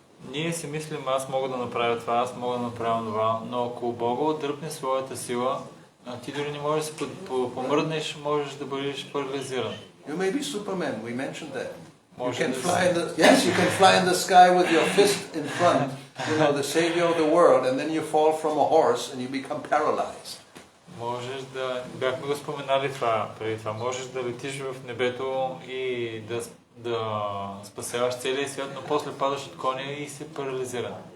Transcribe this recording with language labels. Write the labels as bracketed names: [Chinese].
[Bulgarian] Ние си мислим, аз мога да направя това, аз мога да направя това, но ако Бога отдръпне своята сила, ти дори не можеш да се помръднеш, можеш да бъдеш парализиран. [English] You may be Superman, we mentioned that. You can fly in the sky with your fist in front, the savior of the world, and then you fall from a horse and you become paralyzed. [Bulgarian] Можеш да, бяхме го споменали това, преди това, можеш да летиш в небето и да спасяваш целия свят, но после падаш от коня и се парализира.